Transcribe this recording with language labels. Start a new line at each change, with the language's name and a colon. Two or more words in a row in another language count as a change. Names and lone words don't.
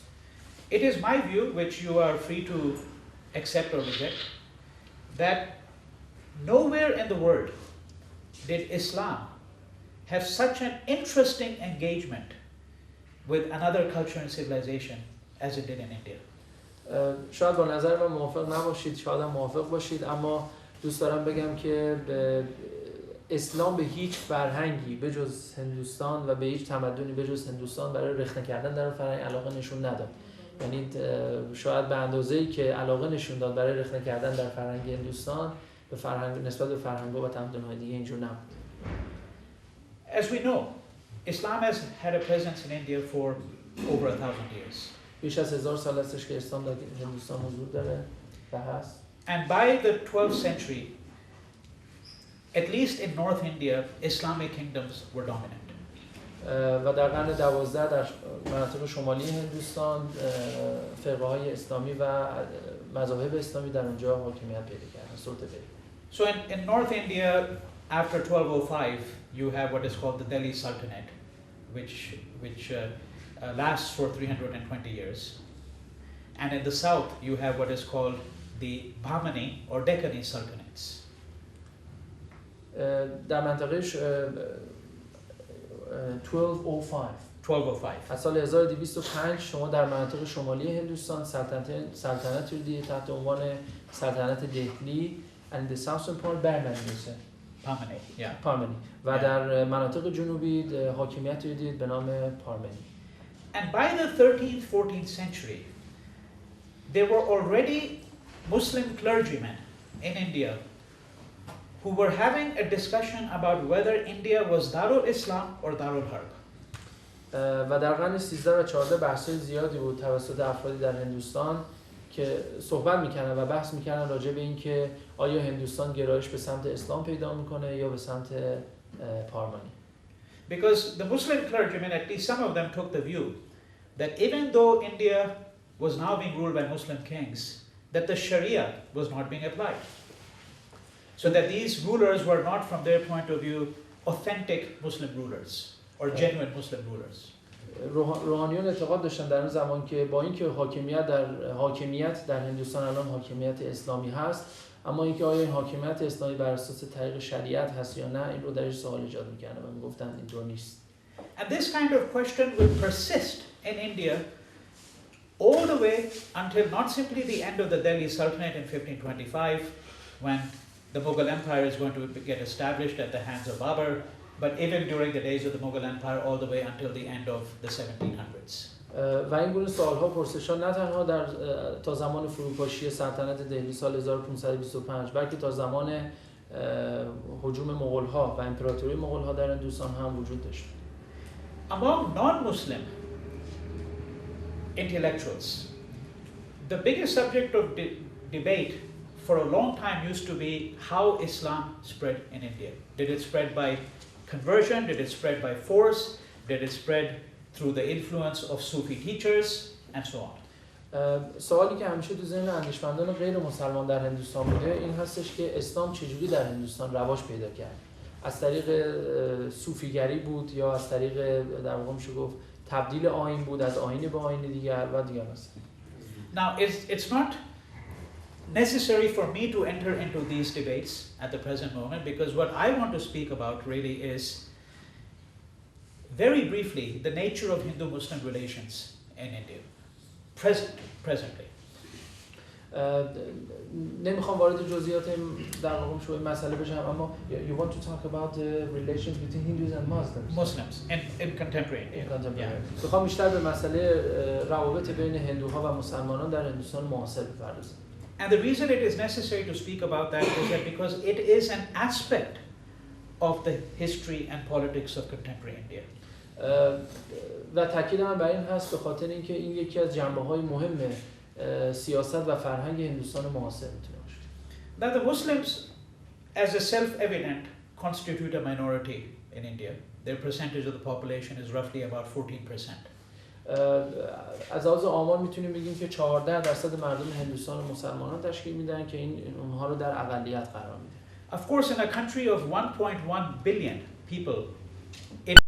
English: It is my view, which you are free to accept or reject, that nowhere in the world did Islam have such an interesting engagement with another culture and civilization as it did in India.
Persian: شاید با نظر من موافق نباشید، شاید هم موافق باشید، اما دوست دارم بگم که اسلام به هیچ فرهنگی به جز هندوستان و به هیچ تمدنی به جز هندوستان برای رخنه کردن در فرهنگ علاقه نشون نداد. یعنی شاید به اندازه‌ای که علاقه نشون داد برای رخنه کردن در فرهنگ هندوستان به فرهنگ نسبت به فرهنگ‌ها و تمدن‌های دیگه اینجور نبود.
English: As we know, Islam has had a presence in India for over 1,000 years.
Persian: بیش از 1000 سال هستش که اسلام در هندوستان حضور داره و هست.
English: And by the 12th century, at least in North India, Islamic kingdoms were dominant.
Persian: و در قرن 12 در مناطق شمالی هندوستان فرقه‌های اسلامی و مذاهب اسلامی در اونجا حاکمیت پیدا کردن، سلطه پیدا.
English: So in North India, after 1205, you have what is called the Delhi Sultanate, which lasts for 320 years. And in the south, you have what is called the Bahmani or Deccani Sultanates.
Persian: در منطقه 1205 از سال 1205 شما در مناطق شمالی هندوستان سلطنت رو دیدید تحت عنوان سلطنت دهلی
English: and the southern part
Persian: پارمنی و در مناطق جنوبی حاکمیت رو دیدید به نام پارمنی.
English: And by the 13th, 14th century, there were already Muslim clergymen in India who were having a discussion about whether India was
Arabic: دار الإسلام
English: or
Arabic: دار الحرب.
Persian: و در قرن 13 و 14 بحث‌های زیادی بود توسط افرادی در هندوستان که صحبت می‌کردن و بحث می‌کردن راجع به اینکه آیا هندوستان گرایش به سمت اسلام پیدا می‌کنه یا به سمت پارمانی.
English: Because the Muslim clergymen, at least some of them, took the view that even though India was now being ruled by Muslim kings, that the Sharia was not being applied. So that these rulers were not, from their point of view, authentic Muslim rulers or genuine Muslim rulers.
Persian: روحانیون اعتقاد داشتن در اون زمان که با اینکه حاکمیت در هندوستان الان حاکمیت اسلامی هست، اما اینکه آیا این حاکمیت اسلامی بر اساس طریق شریعت هست یا نه، این رو درش سوال ایجاد می‌کنه و میگفتن اینطور نیست.
English: And this kind of question will persist in India all the way until not simply the end of the Delhi Sultanate in 1525, when the Mughal Empire is going to get established at the hands of Babur, but even during the days of the Mughal Empire all the way until the end of the 1700s.
Persian: و این گونه سوال‌ها پرسش‌ها نه تنها در تا زمان فروپاشی سلطنت دهلی سال 1525 بلکه تا زمان هجوم مغول‌ها و امپراتوری مغول‌ها در هندوستان هم وجود داشت.
English: Among non-Muslim intellectuals, the biggest subject of debate for a long time used to be how Islam spread in India. Did it spread by conversion? Did it spread by force? Did it spread through the influence of Sufi teachers? And so on.
Persian: سوالی که همیشه تو ذهن اندیشمندان غیر مسلمان در هندوستان بوده این هستش که اسلام چجوری در هندوستان رواج پیدا کرد. از طریق صوفیگری بود یا از طریق در واقع میشه گفت تبدیل آیین بود از آیین به آیین دیگر و دیگر است.
English: Now it's not necessary for me to enter into these debates at the present moment, because what I want to speak about really is very briefly the nature of Hindu-Muslim relations in India presently.
Persian: نمیخوام وارد جزئیات این در واقع شو این مسئله بشم اما
English: you want to talk about the relations between Hindus and Muslims in contemporary India.
Persian: میخوام بیشتر به مسئله روابط بین هندوها و مسلمانان در هندوستان معاصر بپردازم.
English: And the reason it is necessary to speak about that is that because it is an aspect of the history and politics of contemporary India.
Persian: و تاکید من بر این هست به خاطر اینکه این یکی از جنبه‌های مهم سیاست و فرهنگ هندوستان معاصر میتونه باشه.
English: Now the Muslims, as a self-evident, constitute a minority in India. Their percentage of the population is roughly about 14%.
Persian: از لحاظ آمار میتونیم بگیم که 14% مردم هندوستان مسلمانان تشکیل میدن که این اونها رو در اقلیت قرار میده.
English: Of course, in a country of 1.1 billion people,